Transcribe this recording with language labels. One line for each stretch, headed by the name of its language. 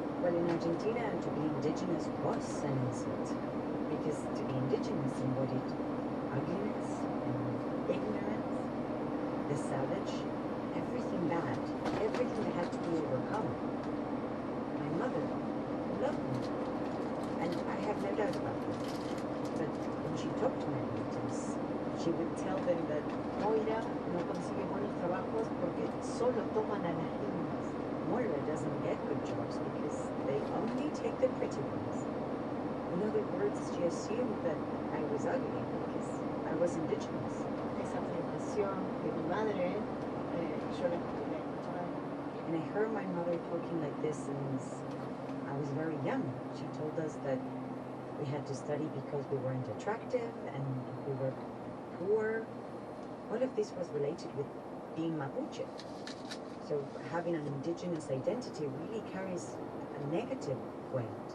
English: Well, in Argentina, to be indigenous was an insult, because to be indigenous embodied ugliness and ignorance, the savage, everything bad, everything that had to be overcome. My mother loved me, and I have no doubt about that. But when she talked to my relatives, she would tell them that
Spanish: Moira no consigue buenos trabajos porque solo toman a las lindas.
English: Moira doesn't get good jobs because they only take the pretty ones. In other words, she assumed that I was ugly because I was indigenous.
Spanish: Esa afirmación de mi madre, yo la escuché escuchar.
English: And I heard my mother talking like this since I was very young. She told us that we had to study because we weren't attractive and we were poor. All of this was related with being Mapuche. So having an indigenous identity really carries a negative weight.